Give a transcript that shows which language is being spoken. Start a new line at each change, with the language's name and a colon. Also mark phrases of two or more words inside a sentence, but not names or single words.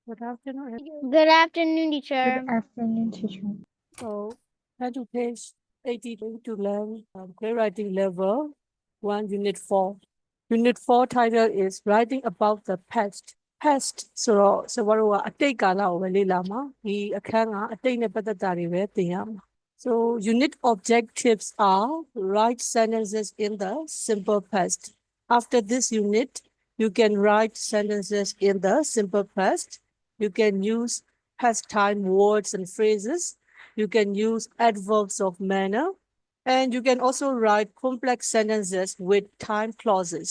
English: Good afternoon. Good afternoon, Good teacher. afternoon, teacher. So, turn to page 80 to learn playwriting level 1, Unit 4. Unit 4 title is Writing About the Past.
Burmese: Past ဆိုတော့စဘာတို့ကအတိတ်ကာလကိုပဲလေ့လာမှာဒီအခန်းကအတိတ်နဲ့ပတ်သက်တာတွေပဲသင်ရမှာ
English: So unit objectives are write sentences in the simple past. After this unit, you can write sentences in the simple past. You can use past time words and phrases. You can use adverbs of manner. And you can also write complex sentences with time clauses.